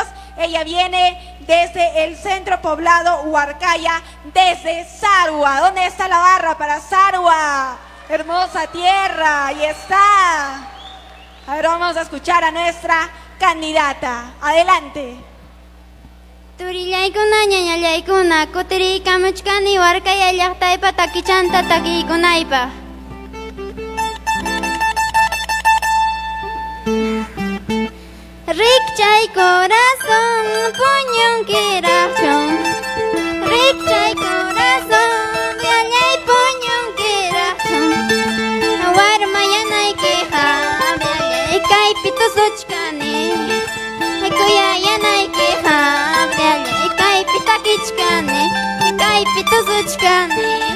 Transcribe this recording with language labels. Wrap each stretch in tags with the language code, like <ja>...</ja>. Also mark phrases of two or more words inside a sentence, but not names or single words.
<es>Ella viene desde el centro poblado Huarcaya, desde Sarua. ¿Dónde está la barra para Sarua? Hermosa tierra, ahí está. A ver, vamos a escuchar a nuestra candidata. Adelante.</es> <qu>Turillaykuna ñañallaykuna kutiriykamuchkani Huarcaya llaqtaypa takichanta takiykunaypa. Rikchay corazón puñunkirachun, rikchay corazón yallay puñunkirachun, warmayanaykiqa yallay kaypi tusuchkani, kuyayanaykiqa yallay kaypi takichkani, kaypi tusuchkani.</qu>